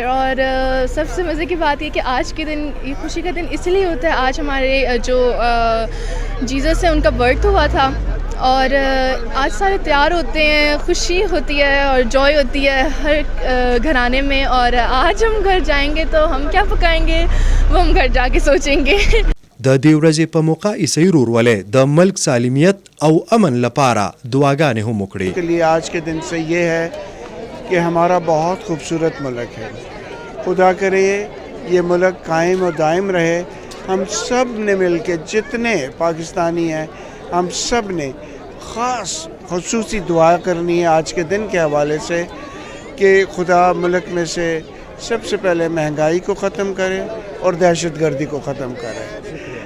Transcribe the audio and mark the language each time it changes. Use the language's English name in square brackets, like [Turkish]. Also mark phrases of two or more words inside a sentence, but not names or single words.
[Urdu] اور سب سے مزے کی بات یہ کہ آج کے دن یہ خوشی کا دن اس لیے ہوتا ہے، آج ہمارے جو جیزس ہے ان کا برتھ ہوا تھا اور آج سارے تیار ہوتے ہیں، خوشی ہوتی ہے اور جوائے ہوتی ہے ہر گھرانے میں. اور آج ہم گھر جائیں گے تو ہم کیا پکائیں گے وہ ہم گھر جا کے سوچیں گے. [Pashto] د دې ورځې په موقع عیسوي ورورولۍ د ملک سالمیت او امن لپاره دعاګانې هم وکړې. [Urdu] کے لیے آج کے دن سے یہ ہے کہ ہمارا بہت خوبصورت ملک ہے، خدا کرے یہ ملک قائم و دائم رہے. ہم سب نے مل کے، جتنے پاکستانی ہیں ہم سب نے خصوصی دعا کرنی ہے آج کے دن کے حوالے سے کہ خدا ملک میں سے سب سے پہلے مہنگائی کو ختم کرے اور دہشت گردی کو ختم کرے.